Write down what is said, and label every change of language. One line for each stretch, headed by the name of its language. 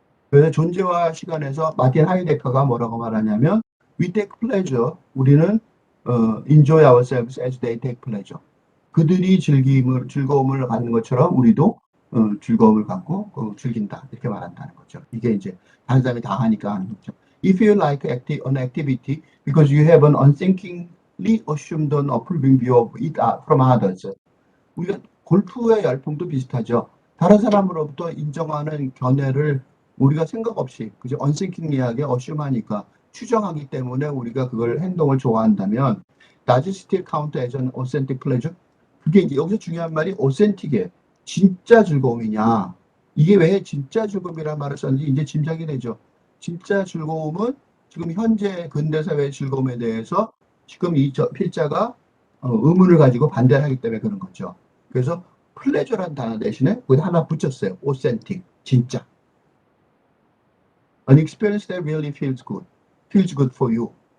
Korean: 그래서 존재와 시간에서 마틴 하이데커가 뭐라고 말하냐면
English: We take pleasure.
Korean: 우리는
English: enjoy ourselves as they take pleasure.
Korean: 그들이 즐거움을 갖는 것처럼 우리도 즐거움을 갖고 즐긴다 이렇게 말한다는 거죠. 이게 이제 다른 사람이 다 하니까 하는 거죠.
English: If you like an activity because you have an unthinkingly assumed an approving view of it from others.
Korean: 우리가 골프의 열풍도 비슷하죠. 다른 사람으로부터 인정하는 견해를 우리가 생각 없이 그죠? unthinkingly하게 assume하니까 추정하기 때문에 우리가 그걸 행동을 좋아한다면
English: does it still count as an authentic pleasure?
Korean: 그게 이제 여기서 중요한 말이 authentic이에요. 진짜 즐거움이냐? 이게 왜 진짜 즐거움이라는 말을 썼는지 이제 짐작이 되죠. 진짜 즐거움은 지금 현재 근대사회의 즐거움에 대해서 지금 이 필자가 의문을 가지고 반대를 하기 때문에 그런 거죠. 그래서 플레저라는 단어 대신에 거기 하나 붙였어요. authentic, 진짜.
English: An experience that really feels good for you.